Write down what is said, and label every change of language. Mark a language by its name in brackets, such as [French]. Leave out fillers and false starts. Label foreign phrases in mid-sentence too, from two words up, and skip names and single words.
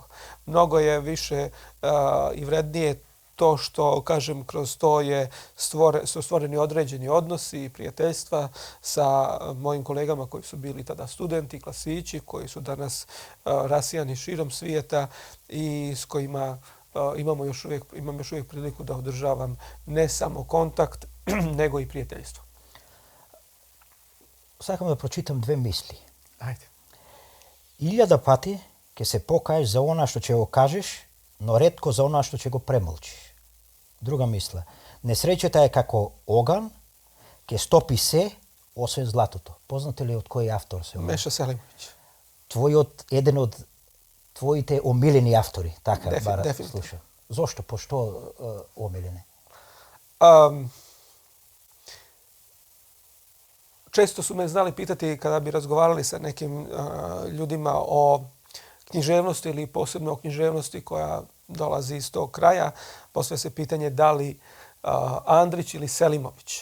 [Bosnian] Mnogo je više i vrednije to što, kažem, kroz to su stvoreni određeni odnosi i prijateljstva sa mojim kolegama koji su bili tada studenti, klasići, koji su danas rasijani širom svijeta i s kojima imam još uvijek priliku da održavam ne samo kontakt, nego i prijateljstvo. [Macedonian] Сакам да прочитам две мисли. Ajde. 1000 пати ќе се покаеш за она што ќе го кажеш, но ретко за она што ќе го премолчиш. Друга мисла. Несреќата е како оган, ќе стопи се, освен златото. Познате ли од кој автор се? Meša Selimović. Еден од твоите омилени автори, така бара definitivno. слушам. Зошто? Пошто омилени? [Bosnian] Često su me znali pitati kada bi razgovarali sa nekim ljudima o književnosti ili posebno o književnosti koja dolazi iz tog kraja. Postavlja se pitanje da li Andrić ili Selimović.